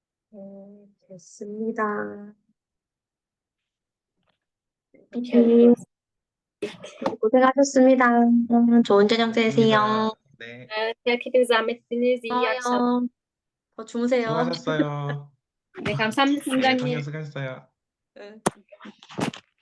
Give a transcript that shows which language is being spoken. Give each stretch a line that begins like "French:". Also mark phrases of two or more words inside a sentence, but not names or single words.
Korean: 됐습니다. 이렇게 고생하셨습니다. 좋은 저녁 되세요. 알겠습니다. 네.
Turkish: herkese zahmet ettiniz. İyi akşamlar.
Korean: 좋아요. 더 주무세요. 수고하셨어요. 네, 감사합니다, 네, 팀장님. 성경 수고하셨어요. 응.